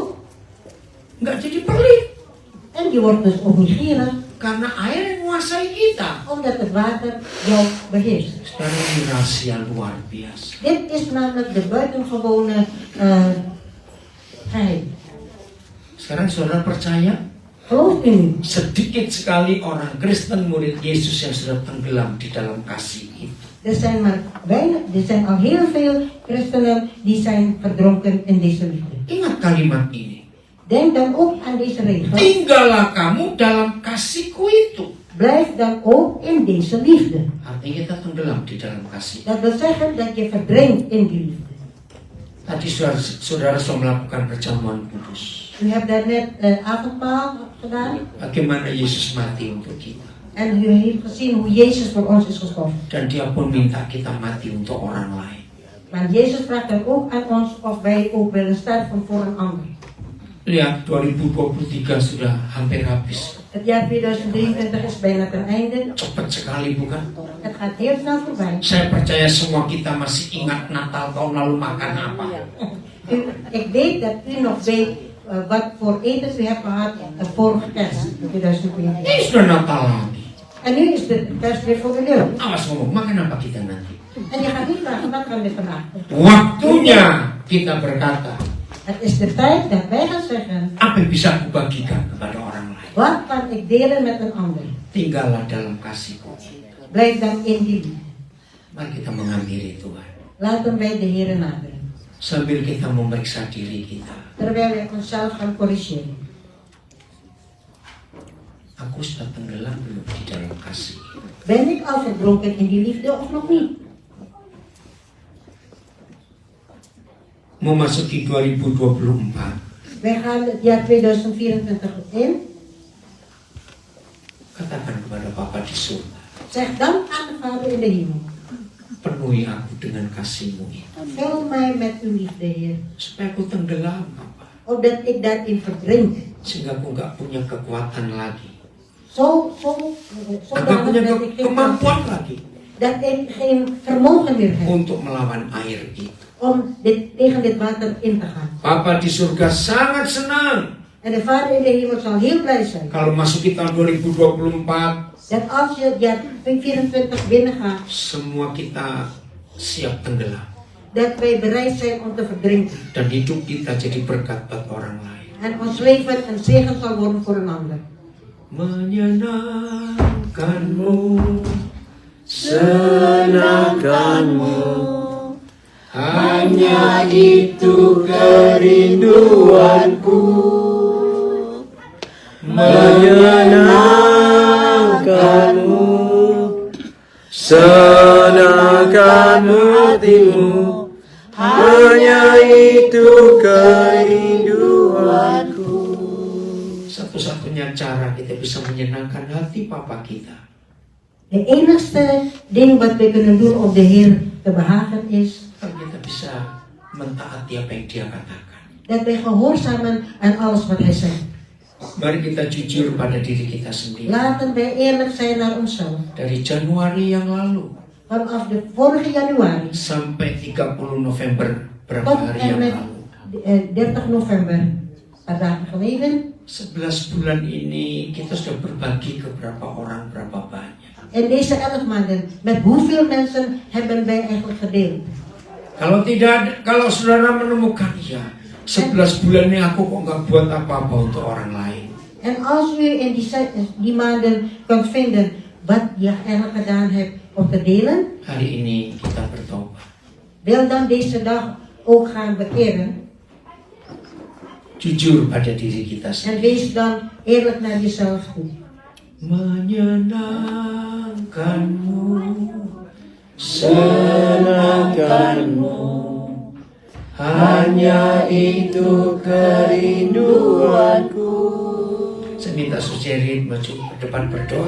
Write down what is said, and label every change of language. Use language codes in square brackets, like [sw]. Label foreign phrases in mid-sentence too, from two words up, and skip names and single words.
[id] nggak jadi pelit. [nl] en je wordt dus ook niet gierig, [id] Karena air yang menguasai kita. [nl] omdat het water jou beheerst. [id] Sekarang ini rahasia luar biasa. [nl] Dit is namelijk de buitengewone geheim. [id] Sekarang saudara percaya? [nl] Gelooft u nu? [id] Sedikit sekali orang Kristen murid Yesus yang sudah tenggelam di dalam kasih itu. [nl] Er zijn al heel veel christenen die zijn verdronken in deze liefde. [id] Ingat kalimat ini. [nl] Denk dan ook aan deze regel. [id] Tinggallah kamu dalam kasihku itu. [nl] Blijf dan ook in deze liefde. [id] Artinya kita tenggelam di dalam kasih. [nl] Dat wil zeggen dat je verdrinkt in die liefde. [id] Tadi saudara sudah melakukan perjamuan kudus. [nl] U hebt daarnet avondmaal gedaan. [id] Bagaimana Yesus mati untuk kita. [nl] En u heeft gezien hoe Jezus voor ons is gestorven. [id] Dan dia pun minta kita mati untuk orang lain. [nl] Maar Jezus vraagt dan ook aan ons of wij ook willen sterven voor een ander. [id] Lihat, 2023 sudah hampir habis. [nl] Het jaar 2023 is bijna ten einde. [id] Cepat sekali bukan? [nl] Het gaat heel snel voorbij. [id] Saya percaya semua kita masih ingat Natal tahun lalu makan apa. [nl] Ik weet dat u nog weet wat voor eten u hebt gehad vorige kerst, 2020. [id] Ini sudah Natal lagi. [nl] En nu is de kerst weer voor de deur. [id] Awas ngomong, makan apa kita nanti? [nl] En je gaat niet vragen, wat gaan we vandaag doen? [id] Waktunya kita berkata, [nl] Het is de tijd dat wij gaan zeggen, [id] apa yang bisa aku bagikan kepada orang lain? [nl] wat kan ik delen met een ander? [id] Tinggallah dalam kasihku. [nl] Blijf dan in die liefde. [id] Mari kita mengakhiri Tuhan. [nl] Laten wij de Heer naderen. [id] Sambil kita memeriksa diri kita. [nl] Terwijl wij onszelf gaan corrigeren. [id] Aku sudah tenggelam belum di dalam kasih? [nl] Ben ik al verdronken in die liefde of nog niet? [id] Memasuki 2024. [nl] Wij gaan het jaar 2024 in. [id] Katakan kepada Bapa di surga. [nl] Zeg dan aan de Vader in de hemel. [id] Penuhi aku dengan kasih-Mu ini. [nl] Vul mij met uw liefde, Heer. [id] Supaya aku tenggelam, Papa. [nl] Opdat ik daarin verdrink. [id] Sehingga aku nggak punya kekuatan lagi. [nl] Zo [id] Aku nggak punya [nl] dat ik geen [id] kemampuan lagi. [nl] Dat ik geen vermogen meer heb [id] Untuk melawan air itu. [nl] om tegen dit water in te gaan. [id] Papa di surga sangat senang [nl] En de Vader in de hemel zal heel blij zijn. [id] kalau masuki tahun 2024 [nl] Dat als je het jaar 2024 binnengaat, [id] semua kita siap tenggelam [nl] dat wij bereid zijn om te verdrinken. [id] dan hidup kita jadi berkat buat orang lain. [nl] En ons leven een zegen zal worden voor een ander. [id] Menyenangkanmu, Senangkanmu, hanya itu kerinduanku. menyenangkanmu, senangkan hatimu, hanya itu kerinduanku. Satu-satunya cara kita bisa menyenangkan hati Papa kita, [nl] De enigste ding wat we kunnen doen om de Heer te behagen is [id] kalau kita bisa mentaati apa yang Dia katakan. [nl] dat wij gehoorzamen aan alles wat Hij zegt. [id] Mari kita jujur pada diri kita sendiri. [nl] Laten wij eerlijk zijn naar onszelf. [id] Dari Januari yang lalu [nl] Vanaf de vorige januari [id] sampai 30 November berapa [nl] tot [id] hari [nl] en [id] yang [nl] met [id] lalu, [nl] 30 november paar dagen geleden. [id] 11 bulan ini kita sudah berbagi ke berapa orang, berapa banyak. [nl] En deze 11 maanden, met hoeveel mensen hebben wij eigenlijk gedeeld? [id] Kalau saudara menemukan, ya 11 bulan ini aku kok nggak buat apa-apa untuk orang lain. [nl] En als u in die maanden kunt vinden wat je eigenlijk gedaan hebt om te delen, [id] Hari ini kita bertobat. [nl] wil dan deze dag ook gaan bekeren. [id] Jujur pada diri kita [nl] En [id] sendiri. [nl] wees dan eerlijk naar jezelf toe. [id] Menyenangkanmu, Senangkanmu, hanya itu kerinduanku. Saya minta Suci maju ke depan berdoa.